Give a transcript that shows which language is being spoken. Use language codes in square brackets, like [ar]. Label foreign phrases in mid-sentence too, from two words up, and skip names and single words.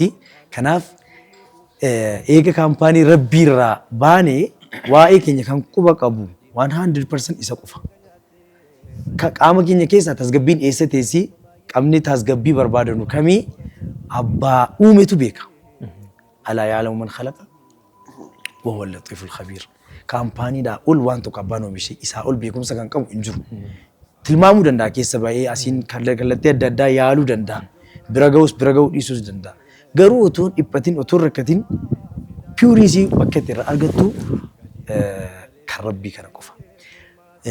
[om] Kanaaf eega kaampaanii rabbiirraa baanee waa'ee keenya kan quba qabu 100% isa qofa. Qaama keenya keessaa tasgabbiin eessa teessi qabni tasgabbii barbaadanu kamii abbaa uumetu beeka. [ar] ألا يعلم من خلق وهو اللطيف الخبير. [om] Kaampaanii daa ol waan tokko abbaan oomishee isaa ol beekumsa kan qabu hin jiru. Tilmaamuu danda'a keessa baay'ee asiin kallattii adda addaa yaaluu danda'a. Bira ga'us bira ga'uu dhiisuus danda'a. Garuu otoo dhiphatiin otoo rakkatiin piyuurisii bakka itti irraa argattu kan rabbii kana qofa.